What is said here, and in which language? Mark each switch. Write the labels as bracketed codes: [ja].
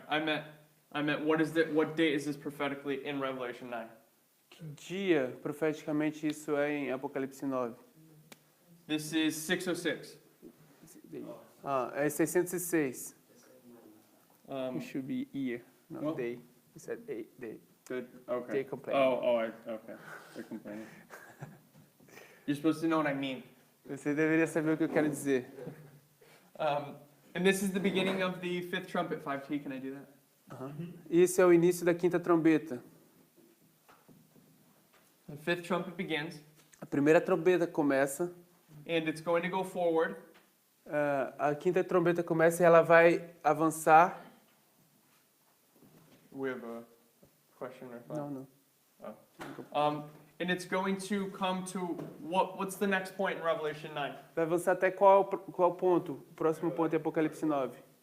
[en] I meant what date is this prophetically in Revelation 9? [pt] Que dia, profeticamente, isso é em Apocalipse 9? [en] This is 606. [pt] É 606. Um, [en] It should be year, not Well- day. You said day. good. Okay. They complain. Okay. They're complaining. You're supposed to know what I mean. [pt] Você deveria saber o que eu quero dizer. [en] And this is the beginning of the fifth trumpet, 5T. Can I do that? [pt] Isso é o início da quinta trombeta. [en] The fifth trumpet begins, [pt] A primeira trombeta começa, [en] and it's going to go forward. [pt] a quinta trombeta começa e ela vai avançar. [en] We have a question or thought? [pt] Não. [en] And it's going to come to what's the next point in Revelation 9? [pt] Vai avançar até qual ponto? O próximo ponto é Apocalipse 9.